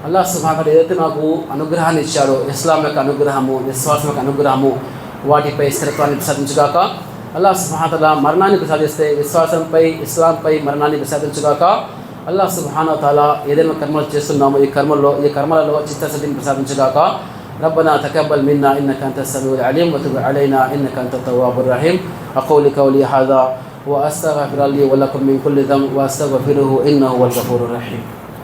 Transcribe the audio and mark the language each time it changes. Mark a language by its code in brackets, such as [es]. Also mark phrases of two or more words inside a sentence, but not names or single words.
[ar] الله سبحانه وتعالى [te] ఏదైతే నాకు అనుగ్రహాన్ని ఇచ్చాడో, ఇస్లాం యొక్క అనుగ్రహము, విశ్వాసం యొక్క అనుగ్రహము, వాటిపై స్థిరత్వాన్ని ప్రసాదించుగాక. [ar] الله سبحانه وتعالى [te] మరణాన్ని ప్రసాదిస్తే విశ్వాసంపై, ఇస్లాంపై మరణాన్ని ప్రసాదించుగాక. [ar] الله سبحانه وتعالى [te] ఏదైనా కర్మలు చేస్తున్నామో ఈ కర్మలలో చిత్తశుద్ధిని ప్రసాదించుగాక. [ar] ربنا تقبل منا إنك أنت السميع العليم وتب علينا إنك أنت التواب الرحيم. أقول قولي هذا وأستغفر لي ولكم من كل ذنب وأستغفره إنه هو الغفور الرحيم.